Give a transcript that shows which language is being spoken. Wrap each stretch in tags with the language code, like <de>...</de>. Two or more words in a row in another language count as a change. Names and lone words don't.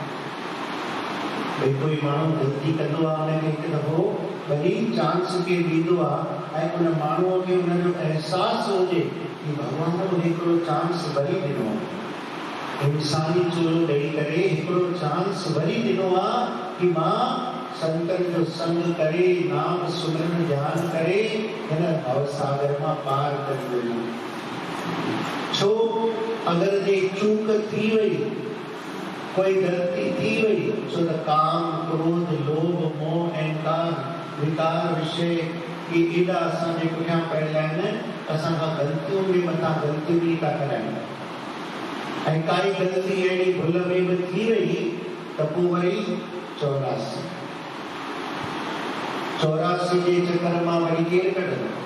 <sd>भई कोई माण्हू ग़लती कंदो आहे, हुनखे हिकु दफ़ो वरी चांस खे ॾींदो आहे ऐं उन माण्हूअ खे उनजो अहसासु हुजे कि भॻवान मूंखे हिकिड़ो चांस वरी ॾिनो आहे, इंसानी चोलो ॾेई करे हिकिड़ो चांस वरी ॾिनो आहे कि मां संतनि जो संग करे, नाम सुमरन ध्यान करे हिन भवसागर मां पार करे वञा। छो? अगरि जे चूक थी वई, कोई गलती थी वई, छो त काम, क्रोध, लोभ, मोह, अहंकार, विकार, विषय ये एॾा असांजे पुठियां पयल आहिनि, असांखां ग़लतियूं बि मथां ग़लतियूं बि था कराइनि। ऐं काई ग़लती अहिड़ी भुल में बि थी वई त पोइ वरी 84 जे चकर मां वरी केरु कढंदो?</sd>